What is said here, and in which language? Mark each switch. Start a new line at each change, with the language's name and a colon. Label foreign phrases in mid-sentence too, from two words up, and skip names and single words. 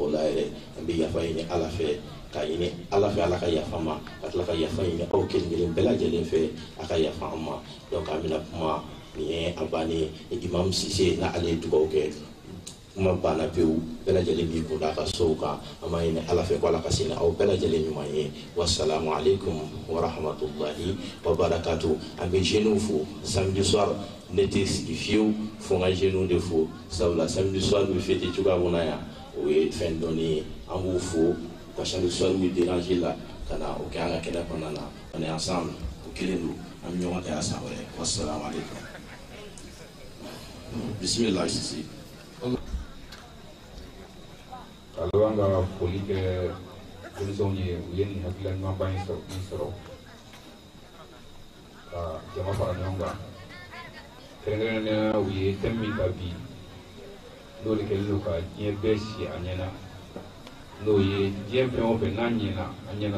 Bambara: o la yɛrɛ an bɛ yafa ɲini ala fɛ ka ɲini ala fɛ ala ka yafa ma ka tila ka yafa ɲini aw kelen kelen bɛɛ lajɛlen fɛ a ka yafa an ma donc an bɛna kuma nin ye a bannen imam Sise na ale ye dugawu kɛ kuma banna pewu bɛɛ lajɛlen b'i kun da a ka sow kan an b'a ɲini ala fɛ ko ala ka sini aw bɛɛ lajɛlen ɲuman ye
Arabic: والسلام عليكم ورحمة الله وبركاته
Bambara: an bɛ jeunes fo
French: samedi soir
Bambara: ne tɛ sigi fiyewu fo n ka jeunes de fo sabula
French: samedi soir
Bambara: bɛ fêter cogoya mun na yan o ye fɛn dɔnni ye an b'u fo ka
French: samedi soir
Bambara: bɛ déranger la ka na o kɛ an ka kɛnɛ kɔnɔna na
French: on est ensemble
Bambara: o kelen don an bɛ ɲɔgɔn kɛ a san wɛrɛ
Arabic: والسلام عليكم
Bambara: bismillah Sisi kalau an ka foli kɛ denmisɛnw ye u ye nin hakilila ɲumanba in sɔrɔ ka jama fara ɲɔgɔn kan kɛrɛnkɛrɛnnenya u ye thème min ta bi n'o de kɛlen don ka diɲɛ bɛɛ si a ɲɛna n'o ye diɲɛ fɛn o fɛn n'a ɲɛna a ɲɛna